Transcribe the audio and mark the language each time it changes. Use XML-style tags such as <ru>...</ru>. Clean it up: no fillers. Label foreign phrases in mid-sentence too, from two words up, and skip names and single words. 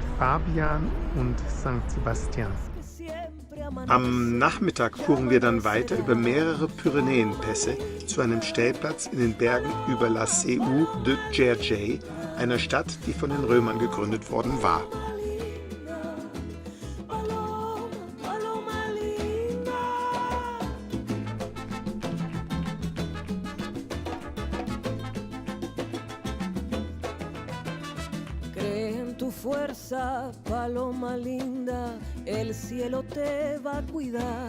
<de>Fabian und St. Sebastian. Am Nachmittag fuhren wir dann weiter über mehrere Pyrenäenpässe zu einem Stellplatz in den Bergen über La Seu de Gergely, einer Stadt, die von den Römern gegründet worden war.</de> <es>Fuerza, paloma linda, el cielo te va a cuidar.</es>